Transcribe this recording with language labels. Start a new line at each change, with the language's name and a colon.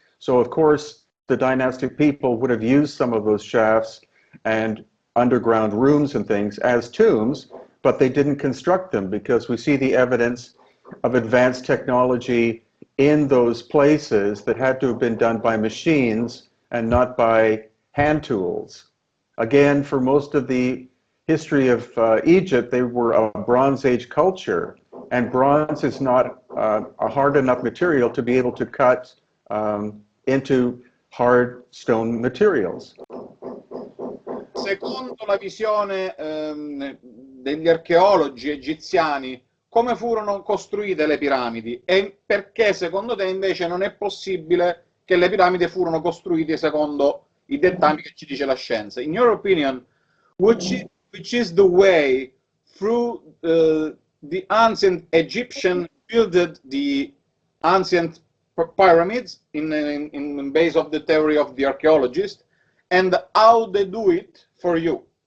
English: So, of course, the dynastic people would have used some of those shafts and underground rooms and things as tombs, but they didn't construct them, because we see the evidence of advanced technology in those places that had to have been done by machines and not by hand tools. Again, for most of the history of Egypt, they were a Bronze Age culture, and bronze is not a hard enough material to be able to cut into hard stone materials.
Italian: Secondo la visione degli archeologi egiziani, come furono costruite le piramidi e perché secondo te invece non è possibile che le piramidi furono costruite secondo i dettami che ci dice la scienza?
English: In your opinion, which is the way through the ancient Egyptian built the ancient pyramids in base of the theory of the archaeologist, and how they do it for you?